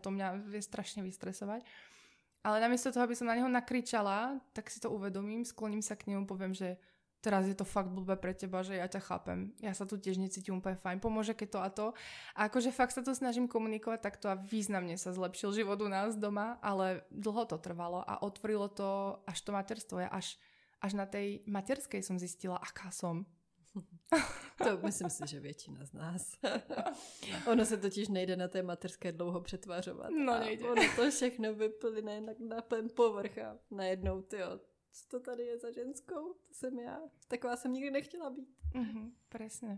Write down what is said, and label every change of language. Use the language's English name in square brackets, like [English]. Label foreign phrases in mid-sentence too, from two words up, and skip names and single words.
[Slovak] To mňa vie strašne vystresovať. Ale namiesto toho, aby som na neho nakričala, tak si to uvedomím, skloním sa k nemu, poviem, že teraz je to fakt blbé pre teba, že ja ťa chápem. Ja sa tu tiež necítim úplne fajn, pomôže keď to a to. A akože fakt sa to snažím komunikovať takto a významne sa zlepšil život u nás doma, ale dlho to trvalo a otvorilo to až to materstvo. Ja až na tej materskej som zistila, aká som. [Czech] To myslím si, že většina z nás. Ono se totiž nejde na té materské dlouho přetvářovat. No nejde. Ono to všechno vyplyne na ten povrch a najednou, tyjo, co to tady je za ženskou? To jsem já. Taková jsem nikdy nechtěla být. [Slovak] Presne.